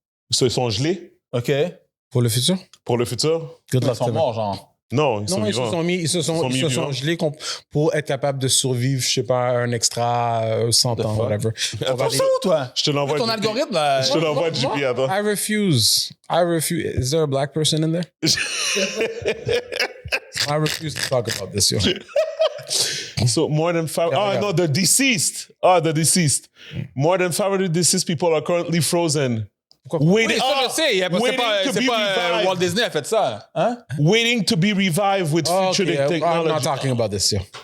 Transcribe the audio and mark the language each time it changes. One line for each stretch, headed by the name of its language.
French: Ils se sont gelés. OK. Pour le futur? Pour le futur. Ils sont morts, genre. Non, ils sont vivants. Ils se sont gelés pour être capables de survivre, je sais pas, un extra 100 ans, whatever. Attends ça ou toi? Je te l'envoie. Ton algorithme, là. Je te l'envoie, JP, attends.
English: I refuse. Is there a black person in there? I refuse to talk about this, yo. So more than 5... Oh, no, the deceased. The deceased. More than 500 deceased people are currently frozen.
French: Oui, ça je sais. C'est pas Walt Disney a fait ça. Hein?
English: Waiting to be revived with future technology. I'm not talking about this, yo.